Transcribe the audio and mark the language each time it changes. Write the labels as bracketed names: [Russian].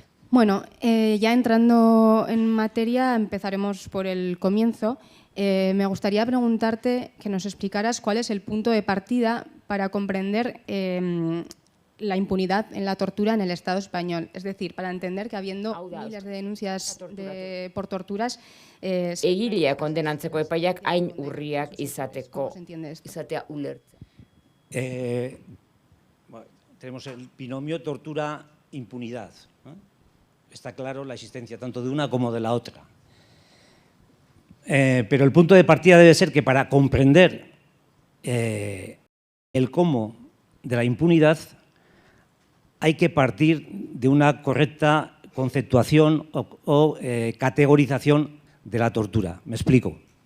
[Spanish] Bueno, ya entrando en materia, empezaremos por el comienzo. Me gustaría preguntarte que nos explicaras cuál es el punto de partida para comprender la impunidad en la tortura en el Estado español. Es decir, para entender que habiendo miles de denuncias por torturas... [Basque] Egilea kondenantzeko epaiak hain urriak izatea ulertzen. [Spanish] Tenemos el binomio tortura-impunidad. Está claro la existencia tanto de una como de la otra. Pero el punto de partida debe ser que para comprender el cómo de la impunidad hay que partir de una correcta conceptuación o categorización de la tortura. Me explico.